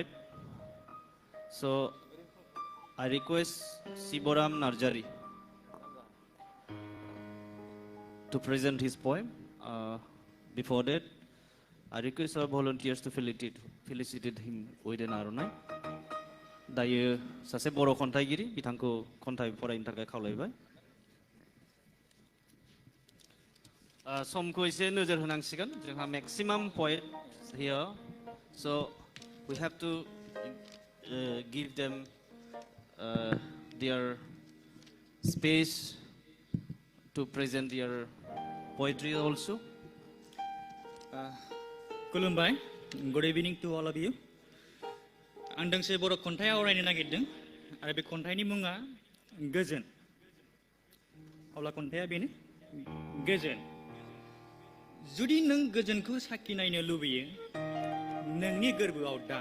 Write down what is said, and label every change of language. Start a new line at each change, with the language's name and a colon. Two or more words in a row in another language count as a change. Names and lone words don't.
English: So, I request Siboram Narjari to present his poem. Before that, I request our volunteers to felicitate him with an aronai.
Bodo: Dayo sase boro kontaigiri bitangko kontai faraयनो थाखाय खावलायबाय. समखौ एसे नोजोर होनांसिगोन जोंहा
English: maximum poet here, so we have to give them their space to present their poetry also. Kulumbai, good evening to all of you.
Bodo: आं दोंसे बर' खन्थाइ आवरायनो नागिरदों आरो बे खन्थाइनि मुङा गोजोन. अब्ला खन्थाइया बेनो गोजोन. जुदि नों गोजोनखौ साखिनायनो लुबैयो, नोंनि गोरबोआव दां.